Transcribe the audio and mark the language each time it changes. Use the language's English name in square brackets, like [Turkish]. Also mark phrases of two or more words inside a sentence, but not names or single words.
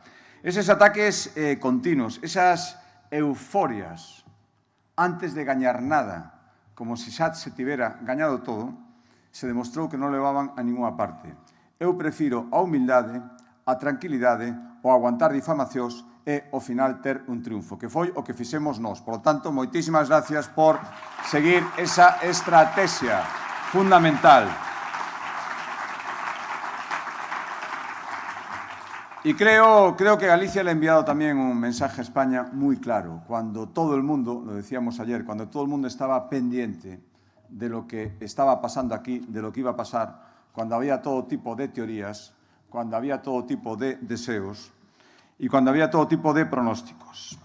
[Galician] Eses ataques continuos, esas euforias antes de gañar nada, como se xa se tivera gañado todo, se demostrou que non levaban a ninguna parte. Eu prefiro a humildade, a tranquilidade, o aguantar difamacións e, ao final, ter un triunfo, que foi o que fixemos nós. [Spanish] Por lo tanto, [Galician] moitísimas gracias por seguir esa estrategia fundamental. [Spanish] Y creo que Galicia le ha enviado también un mensaje a España muy claro. Cuando todo el mundo, lo decíamos ayer, cuando todo el mundo estaba pendiente de lo que estaba pasando aquí, de lo que iba a pasar cuando había todo tipo de teorías, cuando había todo tipo de deseos y cuando había todo tipo de pronósticos.